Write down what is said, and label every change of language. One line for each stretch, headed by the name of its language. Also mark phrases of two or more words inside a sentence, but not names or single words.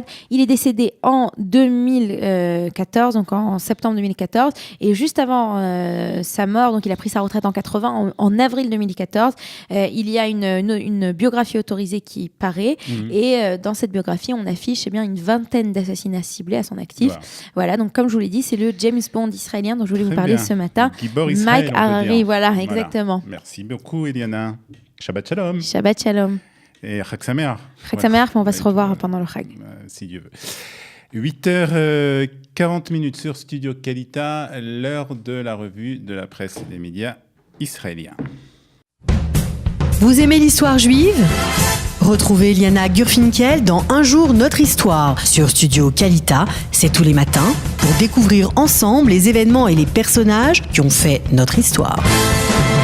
French: Il est décédé en 2014, donc en septembre 2014, et juste avant sa mort, donc il a pris sa retraite en 80, en avril 2014, il y a une biographie autorisée qui paraît, et dans cette biographie on affiche une vingtaine d'assassinats ciblés à son actif. Voilà, donc comme je vous l'ai dit, c'est le James Bond israélien dont je voulais vous parler ce matin. Mike Hariri, voilà, exactement. Merci beaucoup, Eliana.
Hebrew: שבת שלום. שבת שלום. Et חג שמח. חג שמח,
French: mais on va se revoir pendant le Chag. Si Dieu veut. 8h40 sur Studio Kalita, l'heure de la revue de la presse et des médias israéliens. Vous aimez l'histoire juive ? Retrouvez Eliana Gurfinkel dans Un jour notre histoire sur Studio Kalita, c'est tous les matins, pour découvrir ensemble les événements et les personnages qui ont fait notre histoire.